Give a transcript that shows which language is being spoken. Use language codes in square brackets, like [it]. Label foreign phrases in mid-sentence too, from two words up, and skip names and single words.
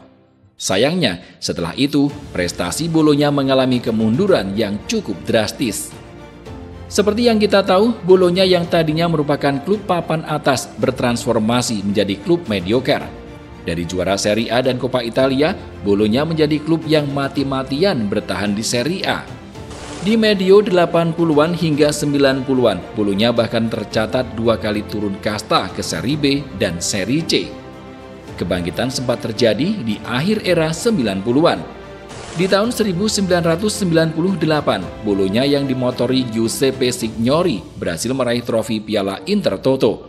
[id] Sayangnya, setelah itu, prestasi Bologna mengalami kemunduran yang cukup drastis. Seperti yang kita tahu, Bologna yang tadinya merupakan klub papan atas bertransformasi menjadi klub mediocre. Dari juara Serie A dan Coppa Italia, Bologna menjadi klub yang mati-matian bertahan di Serie A. Di medio 80-an hingga 90-an, Bologna bahkan tercatat 2 kali turun kasta ke Serie B dan Serie C. Kebangkitan sempat terjadi di akhir era 90-an. Di tahun 1998, Bologna yang dimotori Giuseppe Signori berhasil meraih trofi Piala Intertoto.